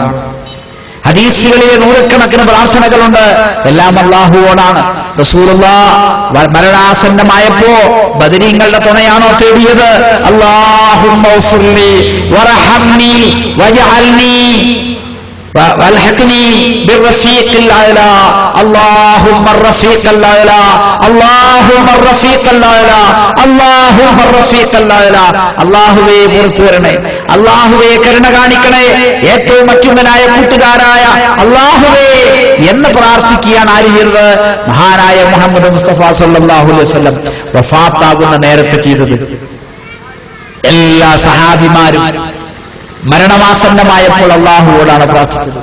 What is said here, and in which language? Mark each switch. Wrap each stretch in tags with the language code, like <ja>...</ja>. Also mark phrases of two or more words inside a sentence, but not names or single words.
<ml>ഹദീസുകളിലെ നൂറുകണക്കിന് പ്രാർത്ഥനകളുണ്ട്, എല്ലാം അല്ലാഹുവോടാണ്. റസൂലുള്ളാഹ് മരണാസന്നമായപ്പോ ബദരീങ്ങളുടെ തുണയാണോ തേടിയത്?</ml> <ar>اللهم اغفر لي وارحمني واجعلني والحقني بالرفيق الاعلى اللهم الرفيق الاعلى اللهم الرفيق الاعلى اللهم الرفيق الاعلى</ar> <ml>അല്ലാഹുവേ പുറത്തു വരണേ, അല്ലാഹുവേ കരുണ കാണിക്കണേ, ഏറ്റവും അത്യുന്നതനായ കൂട്ടുകാരായ അല്ലാഹുവേ എന്ന് പ്രാർത്ഥിക്കുകയാണ് ആര് ചെയ്തത്? മഹാനായ മുഹമ്മദ് മുസ്തഫ</ml> <ar>صلى الله عليه وسلم</ar> <ml>വഫാത്താകുന്ന നേരത്തെ ചെയ്തത്. എല്ലാ സഹാബിമാരും മരണമാസന്നമായപ്പോൾ അല്ലാഹുവോടാണ് പ്രാർത്ഥിച്ചത്.</ml>